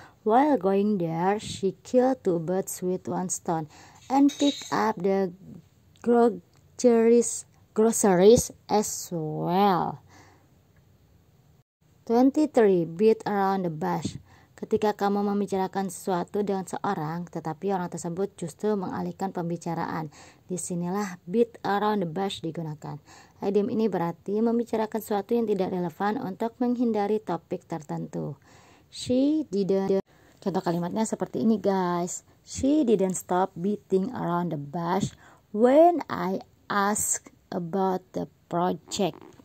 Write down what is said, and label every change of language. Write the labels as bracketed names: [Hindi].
[English] While going there, she killed two birds with one stone and picked up the groceries as well. 23. Beat around the bush. [Indonesian] Ketika kamu membicarakan sesuatu dengan seorang, tetapi orang tersebut justru mengalihkan pembicaraan. Disinilah beat around the bush digunakan. Idiom ini berarti membicarakan sesuatu yang tidak relevan untuk menghindari topik tertentu. [English] She didn't. [Indonesian] Contoh kalimatnya seperti ini guys. [English] She didn't stop beating around the bush when I asked about the project.